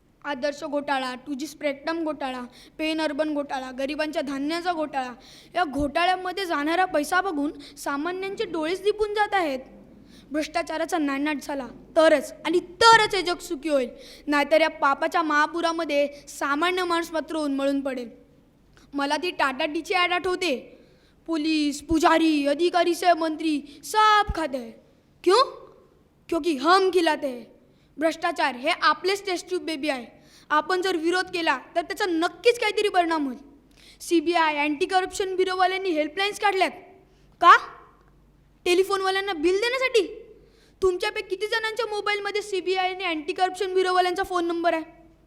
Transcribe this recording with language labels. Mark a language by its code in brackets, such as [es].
[mr] आदर्श घोटाळा, 2G spectrum घोटाळा, pen urban घोटाळा, गरिबांच्या धान्याचा घोटाळा, या घोटाळ्यामध्ये जाणारा पैसा बघून सामान्यांचे डोळेच दिपून जात आहेत. भ्रष्टाचाराचा नायनाट झाला तरच आणि तरच हे जग सुखी होईल, नाहीतर या पापाच्या महापुरामध्ये सामान्य माणूस मात्र उन्मळून पडेल. मला ती टाटा टीची ॲड आठवते. [hi] पुलिस, पुजारी, अधिकारी से मंत्री सब खाते हैं. क्यों? क्योंकि हम खिलाते हैं. [mr] भ्रष्टाचार हे आपलेच टेस्ट ट्यूब बेबी आहे. आपण जर विरोध केला तर त्याचा नक्कीच काहीतरी परिणाम होईल. CBI, anti corruption ब्युरोवाल्यांनी helplines काढल्यात. का? टेलिफोनवाल्यांना बिल देण्यासाठी. तुमच्यापैकी किती जणांच्या मोबाईलमध्ये CBI आणि अँटी करप्शन ब्युरोवाल्यांचा फोन नंबर आहे?